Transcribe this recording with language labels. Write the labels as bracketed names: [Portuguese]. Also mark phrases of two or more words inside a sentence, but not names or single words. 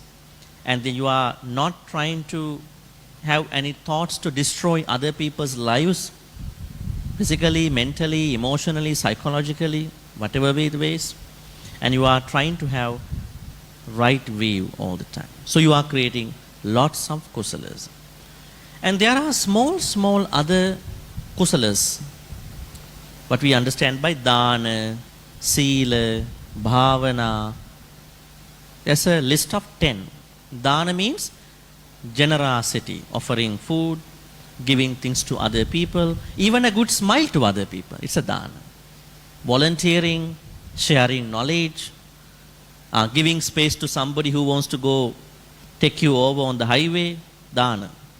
[English] And then you are not trying to have any thoughts to destroy other people's lives, physically, mentally, emotionally, psychologically, whatever way the ways, and you are trying to have right view all the time. So you are creating lots of kusalas. And there are small other kusalas, what we understand by [Pali] dana, sila, bhavana. [English] There's a list of 10. Dana means generosity, offering food, giving things to other people, even a good smile to other people. It's a dana. Volunteering, sharing knowledge, giving space to somebody who wants to go take you over on the highway, dana.